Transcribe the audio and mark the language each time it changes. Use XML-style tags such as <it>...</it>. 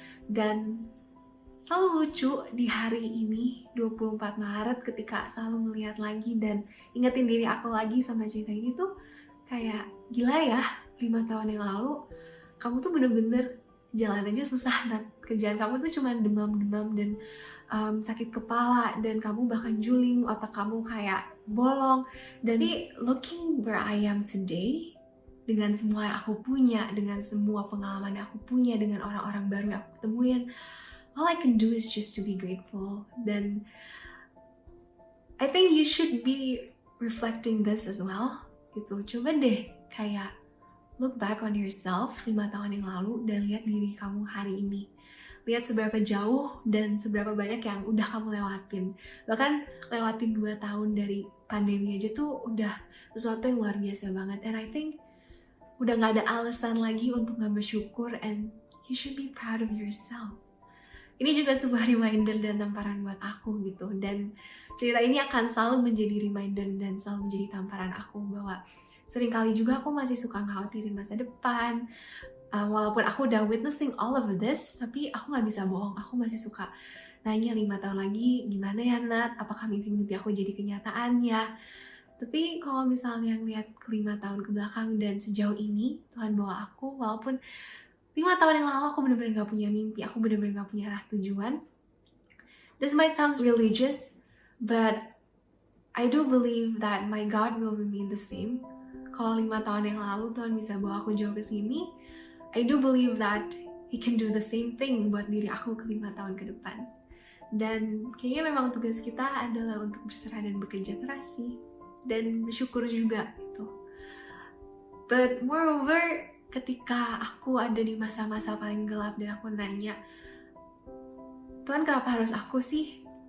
<id>Dan selalu lucu di hari ini 24 Maret ketika selalu melihat lagi dan ingetin diri aku lagi sama cerita ini tuh kayak gila ya, 5 tahun yang lalu kamu tuh bener-bener jalan aja susah dan kerjaan kamu tuh cuma demam-demam dan sakit kepala dan kamu bahkan juling, otak kamu kayak bolong. Dan</id> <en>looking where I am today,</en> <id>dengan semua yang aku punya, dengan semua pengalaman yang aku punya, dengan orang-orang baru yang aku temuin,</id> <en>all I can do is just to be grateful. Dan I think you should be reflecting this as well gitu.</en> <id>Coba deh kayak</id> <en>look back on yourself</en> <id>5 tahun yang lalu dan lihat diri kamu hari ini. Lihat seberapa jauh dan seberapa banyak yang udah kamu lewatin. Bahkan lewatin 2 tahun dari pandemi aja tuh udah sesuatu yang luar biasa banget.</id> <en>And I think</en> <id>udah gak ada alasan lagi untuk gak bersyukur,</id> <en>and you should be proud of yourself.</en> <id>Ini juga sebuah reminder dan tamparan buat aku gitu. Dan cerita ini akan selalu menjadi reminder dan selalu menjadi tamparan aku bahwa seringkali juga aku masih suka khawatirin masa depan. Walaupun aku udah</id> <en>witnessing all of this,</en> <id>tapi aku gak bisa bohong. Aku masih suka nanya 5 tahun lagi, gimana ya Nat? Apakah mimpi-mimpi aku jadi kenyataan ya? Tapi kalau misalnya ngeliat ke 5 tahun ke belakang dan sejauh ini, Tuhan bawa aku, walaupun 5 tahun yang lalu aku bener-bener gak punya mimpi, aku bener-bener gak punya arah tujuan.</id> <en>This might sound religious, but I do believe that my God will remain the same.</en> <id>Kalau 5 tahun yang lalu Tuhan bisa bawa aku jauh ke sini,</id> <en>I do believe that He can do the same thing</en> <id>buat diri aku ke 5 tahun ke depan. Dan kayaknya memang tugas kita adalah untuk berserah dan bekerja keras sih. Dan bersyukur juga gitu.</id> <en>But moreover,</en> <id>ketika aku ada di masa-masa paling gelap dan aku nanya, Tuhan kenapa harus aku sih?</id>